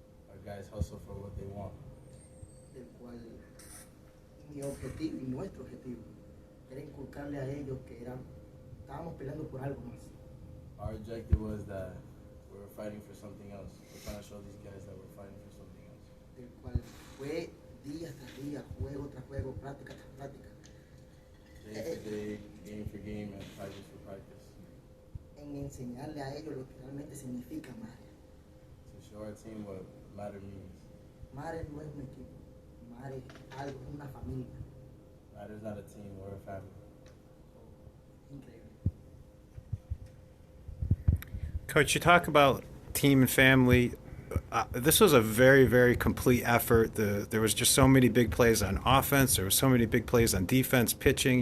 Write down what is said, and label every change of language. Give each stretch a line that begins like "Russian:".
English: Our guys hustle for what they want.
Spanish: El cual mi objetivo y nuestro objetivo era inculcarle a ellos que estábamos peleando por algo más.
English: Our objective was that we were fighting for something else. We're trying to show these guys that we're fighting for something else.
Spanish: El cual fue día tras día, juego tras juego, práctica tras práctica.
English: Day for day, game for game, and practice for practice.
Spanish: En enseñarle a ellos lo que realmente significa Mare.
English: To show our team what matter means.
Spanish: Mare no es un equipo, Mare es algo, es una familia.
English: Matter's not a team, we're a family.
Spanish: Increíble.
English: Coach, you talk about team and family. This was a very, very complete effort. There was just so many big plays on offense. There were so many big plays on defense, pitching.